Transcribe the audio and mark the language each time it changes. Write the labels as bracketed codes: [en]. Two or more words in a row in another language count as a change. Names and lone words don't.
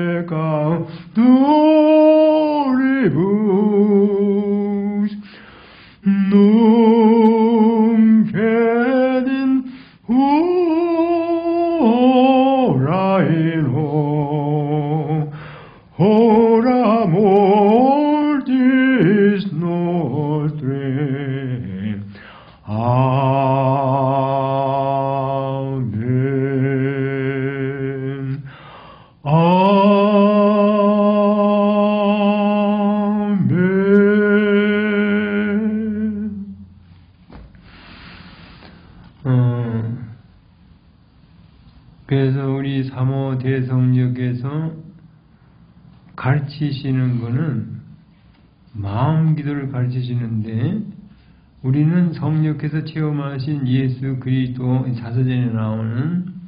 [la] peccatoribus, nunc et in hora hora mortis nostre. Amen. [ko] 아멘. 그래서 우리 사모 대성령께서 가르치시는 거는 마음 기도를 가르치시는데, 우리는 성령께서 체험하신 예수 그리스도 자서전에 나오는